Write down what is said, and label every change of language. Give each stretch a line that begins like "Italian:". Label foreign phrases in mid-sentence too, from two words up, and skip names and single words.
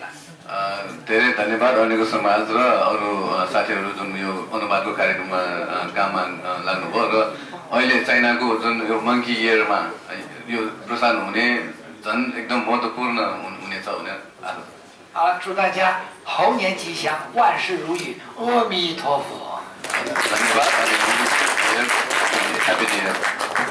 Nepali: धेरै धन्यवाद अहिलेको समाज र अरू साथीहरू जुन यो अनुवादको कार्यक्रममा काममा लाग्नुभयो र अहिले चाइनाको जुन यो
English: monkey yearमा
Nepali: यो प्रसारण हुने झन् एकदम महत्त्वपूर्ण हुनेछ भन्ने आशा छ
Chinese: 好，祝大家猴年吉祥，万事如意，阿弥陀佛。
Nepali: धन्यवाद अनि
English: Happy New Year